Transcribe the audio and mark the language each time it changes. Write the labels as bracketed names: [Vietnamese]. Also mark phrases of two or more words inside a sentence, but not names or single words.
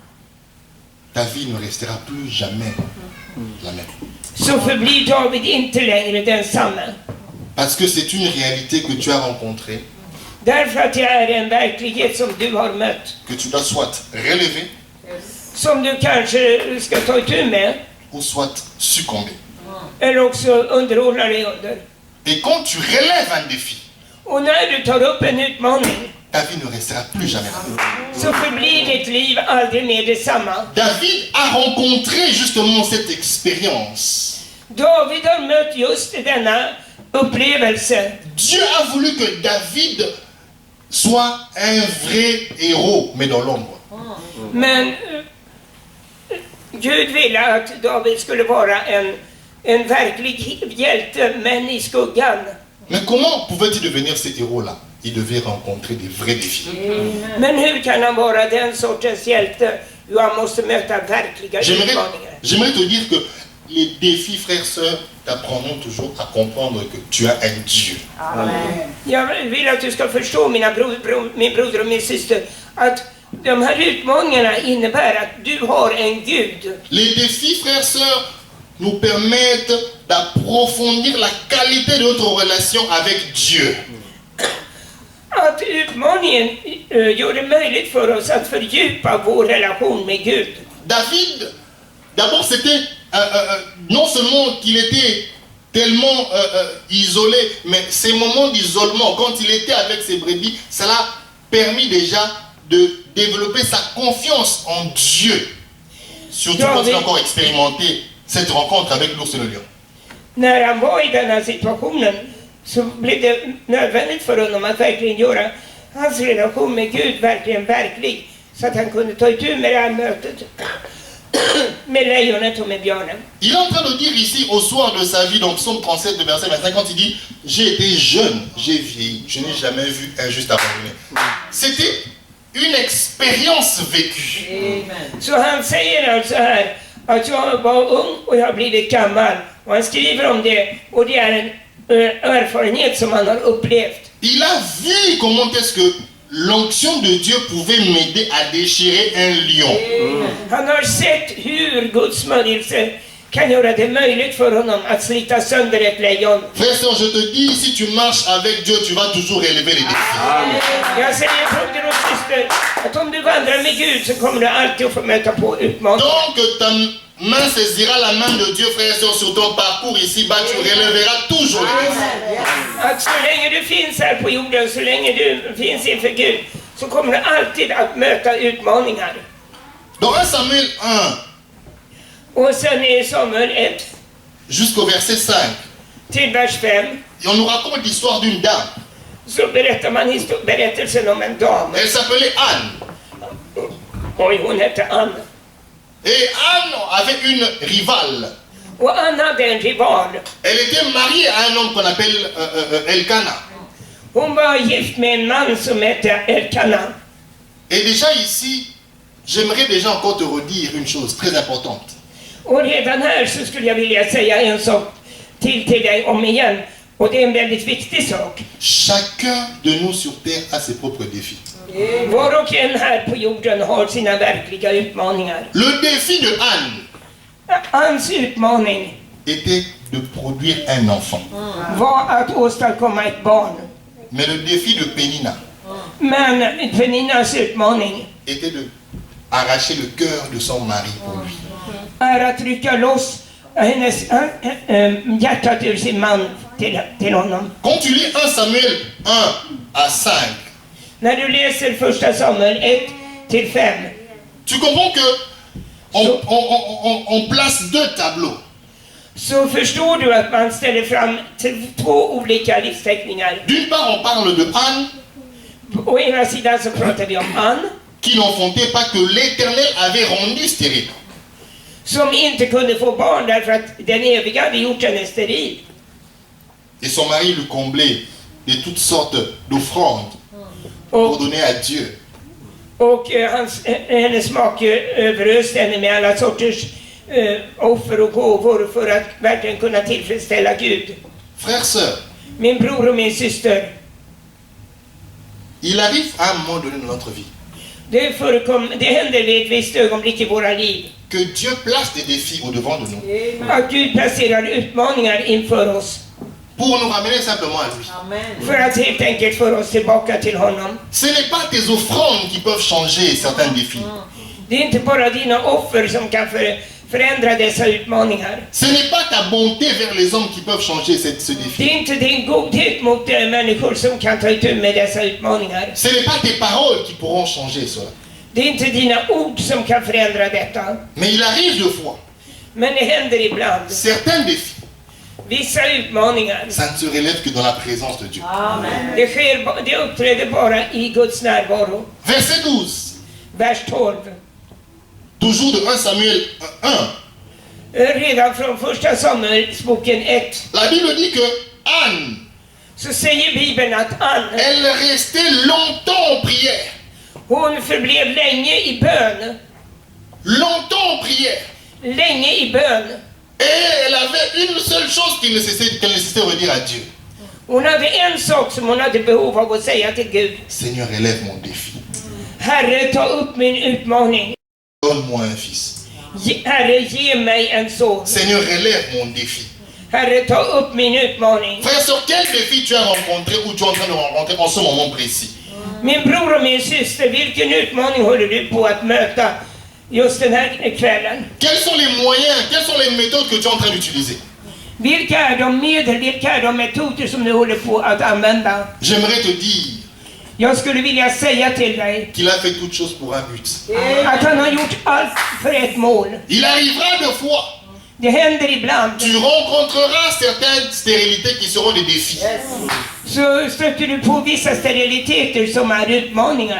[French] ta vie ne restera plus jamais la même. [Swedish] så förblir David inte längre densamma. [French] Parce que c'est une réalité que tu as rencontrée, [Swedish] Därför att det är en verklighet som du har mött, [French] que tu dois soit relever [Swedish] som du kanske ska ta itu med, [French] ou soit succomber. [Swedish] eller också underordna dig under. [French] Et quand tu relèves un défi, [Swedish] Och när du tar upp en utmaning, [French] ta vie ne restera plus jamais la même. [Swedish] så förblir ditt liv aldrig mer detsamma. [French] David a rencontré justement cette expérience. [Swedish] David har mött just denna upplevelse. [French] Dieu a voulu que David soit un vrai héros, mais dans l'ombre. [Swedish] Men Gud ville att David skulle vara en verklig hjälte, men i skuggan. [French] Mais comment pouvait-il devenir ce héros-là? Il devait rencontrer des vrais défis. [Swedish] Men hur kan han vara den sortens hjälte? Jo, han måste möta verkliga utmaningar. [French] J'aimerais te dire que les défis, frères, sœurs, t'apprendront toujours à comprendre que tu as un Dieu. [Swedish] Jag vill att du ska förstå, min broder och min syster, att De här utmaningarna innebär att du har en Gud. [French] Les défis, frères et sœurs, nous permettent d'approfondir la qualité de notre relation avec Dieu. [Swedish] Att utmaningen gör det möjligt för oss att fördjupa vår relation med Gud. [French] David, d'abord c'était non seulement qu'il était tellement isolé, mais ces moments d'isolement, quand il était avec ses brebis, cela a permis déjà de développer sa confiance en Dieu. Surtout quand il a encore expérimenté cette rencontre avec l'ours et le lion. [Swedish] När han var i den här situationen så blev det nödvändigt för honom att verkligen göra hans relation med Gud verkligen verklig. Så att han kunde ta itu med det här mötet med lejonet och med björnen. [French] Il est en train de dire ici au soir de sa vie, donc Psaume 37, le verset 25, quand il dit « J'ai été jeune, j'ai vieilli, je n'ai jamais vu un juste abandonné ». C'était une expérience vécue. [Swedish] Så han säger alltså här att jag var ung och jag har blivit gammal. Och han skriver om det och det är en erfarenhet som han har upplevt. [French] Il a vu comment est-ce que l'onction de Dieu pouvait m'aider à déchirer un lion. [Swedish] Han har sett hur Guds smörjelse kan göra det möjligt för honom att slita sönder ett lejon. [French] Frère, sœur, je te dis, si tu marches avec Dieu, tu vas toujours relever les défis. [Swedish] Jag säger broder och syster att om du vandrar med Gud så kommer du alltid att få möta på utmaningar. [French] Donc ta main saisira la main de Dieu, frère et sœur, sur ton parcours ici-bas, tu relèveras toujours les défis. [Swedish] Att så länge du finns här på jorden, så länge du finns inför Gud, så kommer du alltid att möta utmaningar. [French] Dans 1 Samuel 1, [Swedish] Och sen i Samuel 1 [French] jusqu'au verset 5, [Swedish] till vers 5 [French] et on nous raconte l'histoire d'une dame. [Swedish] så berättar man berättelsen om en dam. [French] Elle s'appelait Anne. [Swedish] Oj, hon hette Anne. [French] Et Anne avait une rivale. [Swedish] Och Anne hade en rival. [French] Elle était mariée à un homme qu'on appelle Elkana. [Swedish] Hon var gift med en man som hette Elkana. [French] Et déjà ici, j'aimerais déjà encore te redire une chose très importante. [Swedish] Och redan här så skulle jag vilja säga en sak till dig om igen. Och det är en väldigt viktig sak. [French] Chacun de nous sur terre a ses propres défis. [Swedish] Var och en här på jorden har sina verkliga utmaningar. [French] Le défi de Anne [Swedish] Anns utmaning [French] était de produire un enfant. [Swedish] var att åstadkomma ett barn. [French] Mais le défi de Pénina [Swedish] Men Peninas utmaning [French] était de arracher le cœur de son mari pour lui. [Swedish] är att rycka loss hennes hjärtat ur sin man till honom. [French] Quand tu lis 1 Samuel 1 à 5, [Swedish] När du läser första Samuel 1 till 5 [French] tu comprends que on place deux tableaux. [Swedish] så förstår du att man ställer fram till två olika livsteckningar. [French] D'une part, on parle de Anne [Swedish] Å ena sidan så pratar vi om Anne [French] qui n'enfantait pas, que l'Éternel avait rendu stérile. [Swedish] som inte kunde få barn därför att den eviga hade gjort henne steril. [French] Et son mari lui comblait de toutes sortes d'offrandes pour donner à Dieu. [Swedish] Och hennes make överöste henne med alla sorters offer och gåvor för att verkligen kunna tillfredsställa Gud. [French] Frère, sœur, [Swedish] Min bror och min syster, [French] il arrive à un moment donné dans notre vie [Swedish] det händer vid ett visst ögonblick i våra liv [French] que Dieu place des défis au-devant de nous [Swedish] att Gud placerar utmaningar inför oss [French] pour nous ramener simplement à lui. [Swedish] för att helt enkelt föra oss tillbaka till honom. [French] Ce n'est pas tes offrandes qui peuvent changer certains défis. [Swedish] Det är inte bara dina offer som kan förändra dessa utmaningar. [French] Ce n'est pas ta bonté vers les hommes qui peuvent changer ce défi. [Swedish] Det är inte din godhet mot människor som kan ta itu med dessa utmaningar. [French] Ce n'est pas tes paroles qui pourront changer cela. [Swedish] Det är inte dina ord som kan förändra detta. [French] Mais il arrive de fois, [Swedish] Men det händer ibland. [French] certains défis, [Swedish] Vissa utmaningar. [French] ça ne se relève que dans la présence de Dieu. [Swedish] Det uppträder bara i Guds närvaro. [French] Verset 12, [Swedish] Vers 12. [French] toujours de 1 Samuel 1. [Swedish] Redan från första Samuelsboken 1 [French] La Bible dit que Anne, [Swedish] så säger Bibeln att Anne, [French] elle restait longtemps en prière. [Swedish] hon förblev länge i bön. [French] Longtemps en prière. [Swedish] Länge i bön. [French] Et elle avait une seule chose qu'elle nécessitait redire à Dieu. [Swedish] Hon hade en sak som hon hade behov av att säga till Gud. [French] Seigneur, relève mon défi. [Swedish] Herre, ta upp min utmaning. [French] Donne-moi un fils. [Swedish] Herre, ge mig en son. [French] Seigneur, relève mon défi. [Swedish] Herre, ta upp min utmaning. [French] Frère, sur quel défi tu as rencontré ou tu es en train de rencontrer en ce moment précis? [Swedish] Min bror och min syster, vilken utmaning håller du på att möta just den här kvällen? [French] Quels sont les moyens, quelles sont les méthodes que tu es en train d'utiliser? [Swedish] Vilka är de medel, vilka är de metoder som du håller på att använda? [French] J'aimerais te dire [Swedish] Jag skulle vilja säga till dig [French] qu'il a fait toutes choses pour un but. [Swedish] att han har gjort allt för ett mål. [French] Il arrivera deux fois. [Swedish] Det händer ibland. [French] Tu rencontreras certaines stérilités qui seront des défis. [Swedish] Så stöter du på vissa steriliteter som är utmaningar.